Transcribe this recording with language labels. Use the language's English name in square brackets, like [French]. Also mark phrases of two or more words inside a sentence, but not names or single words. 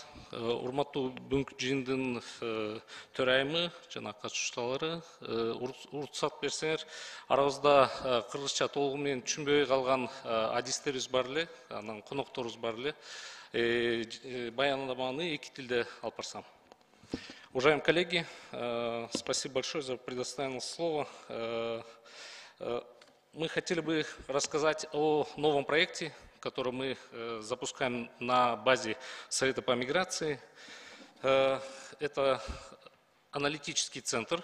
[Kyrgyz] Урматтуу бүгүнкү жыйындын төрайымы жана катышуучулары, уруксат берсеңер, арабызда кыргызча толугу менен түшүнбөй калган адистерибиз бар эле, анан конокторубуз бар эле. Баяндаманы эки тилде алып барсам. [Russian] Уважаемые коллеги, спасибо большое за предоставленное слово. Мы хотели бы рассказать о новом проекте, который мы запускаем на базе Совета по миграции. Это аналитический центр.